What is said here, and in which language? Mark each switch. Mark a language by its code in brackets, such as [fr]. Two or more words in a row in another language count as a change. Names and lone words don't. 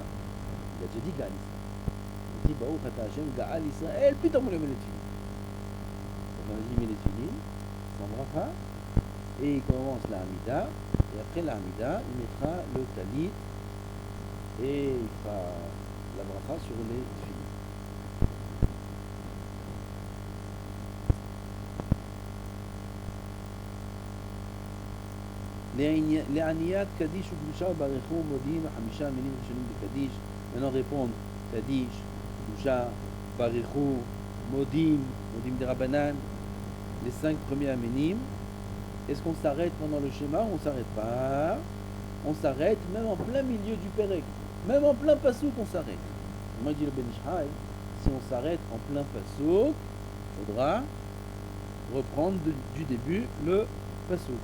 [fr] Il a déjà dit [he] גאל ישראל. [fr] Il dit [he] ברוך אתה השם גאל ישראל, [fr] puis on le met les tefillin. Donc il met les tefillin sans bracha et il commence la Hamida et après la Hamida il mettra le talit et il fera la bracha sur les tefillin. [he] לעניית קדיש וקדושה וברכו מודיעין 5 מינים ראשונים בקדיש. [fr] maintenant répondre [he] קדיש, קדושה, ברכו, מודים דרבנן, [fr] les 5 premiers minim. Est-ce qu'on s'arrête pendant le schéma ou on s'arrête pas? On s'arrête même en plein milieu du Pérec, même en plein pasouk on s'arrête. Moi dit le Ben Ishraï, si on s'arrête en plein pasouk, il faudra reprendre du début le pasouk.